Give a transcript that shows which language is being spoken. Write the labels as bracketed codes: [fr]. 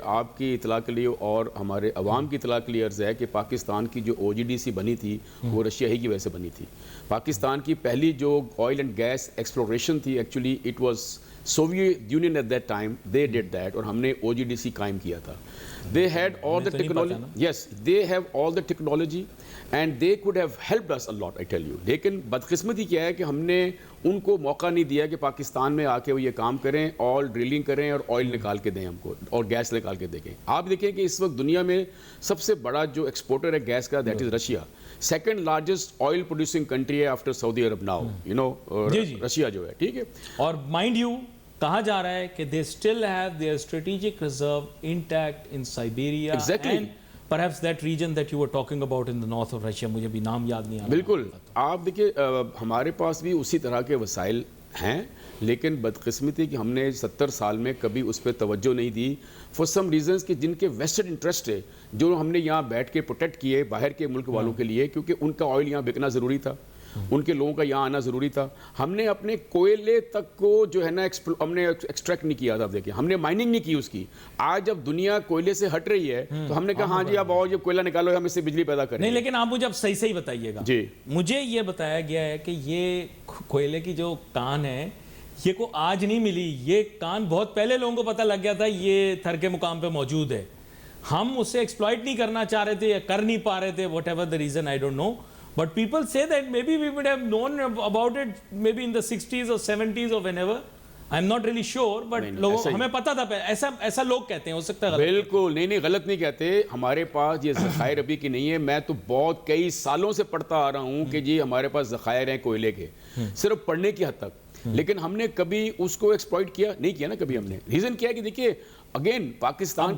[ur] آپ کی اطلاع کے لیے اور ہمارے عوام کی اطلاع کے لیے عرض ہے کہ پاکستان کی جو OGDC بنی تھی وہ رشیا ہی کی وجہ سے بنی تھی. پاکستان کی پہلی جو آئل اینڈ گیس ایکسپلوریشن تھی [en] actually it was Soviet Union at that time, they did that, [ur] اور ہم نے OGDC قائم کیا تھا. [en] They had all the technology. Yes, they have all the technology and they could have helped us a lot, I tell you. [ur] لیکن بدقسمتی کیا ہے کہ ہم نے ان کو موقع نہیں دیا کہ پاکستان میں آ کے وہ یہ کام کریں، آئل ڈرلنگ کریں اور آئل نکال کے دیں ہم کو، اور گیس نکال کے دیں. آپ دیکھیں کہ اس وقت دنیا میں سب سے بڑا جو ایکسپورٹر ہے گیس کا، [en] That is Russia. [ur] Second largest oil producing country ہے after Saudi Arab now, you know Russia جو ہے. ٹھیک ہے، [en] اور mind you [ur] کہا جا رہا ہے کہ [en] they still have their strategic reserve intact in Siberia. Exactly. And perhaps that region that you were talking about in the north of Russia. [ur] مجھے بھی نام یاد نہیں آ رہا. بالکل. آپ دیکھیے ہمارے پاس بھی اسی طرح کے وسائل ہیں، لیکن بدقسمتی کہ ہم نے 70 سال میں کبھی اس پہ توجہ نہیں دی [en] for some reasons [ur] کہ جن کے ویسٹڈ انٹرسٹ ہے، جو ہم نے یہاں بیٹھ کے پروٹیکٹ کیے باہر کے ملک والوں کے لیے، کیونکہ ان کا آئل یہاں بکنا ضروری تھا، ان کے لوگوں کا یہاں آنا ضروری تھا. ہم نے اپنے کوئلے تک کو جو ہے نا ہم نے ایکسٹریکٹ نہیں کیا تھا. دیکھیں ہم نے مائننگ نہیں کی اس کی. آج جب دنیا کوئلے سے ہٹ رہی ہے تو ہم نے کہا ہاں جی اب آؤ جب کوئلہ نکالو ہم اس سے بجلی پیدا کریں. نہیں، لیکن آپ مجھے اب صحیح بتائیے گا. جی مجھے یہ بتایا گیا ہے کہ یہ کوئلے کی جو کان ہے یہ کو آج نہیں ملی، یہ کان بہت پہلے لوگوں کو پتہ لگ گیا تھا یہ تھر کے مقام پہ موجود ہے. ہم اسے ایکسپلائٹ نہیں کرنا چاہ رہے تھے یا کر نہیں پا رہے تھے، [en] Whatever the reason I don't know. But people say that maybe we would have known about it maybe in the 60s or 70s or whenever. I'm not really sure, but [ur] لوگوں ہمیں پتا تھا. ایسا لوگ کہتے ہیں، ہو سکتا ہے غلط. بالکل نہیں، غلط نہیں کہتے. ہمارے پاس یہ ذخائر ابھی کی نہیں ہے. میں تو بہت کئی سالوں سے پڑھتا آ رہا ہوں کہ جی ہمارے پاس ذخائر ہیں کوئلے کے، صرف پڑھنے کی حد تک، لیکن ہم نے کبھی اس کو ایکسپلائٹ کیا نہیں کیا نا کبھی ہم نے. ریزن کیا ہے کہ دیکھیے اگین پاکستان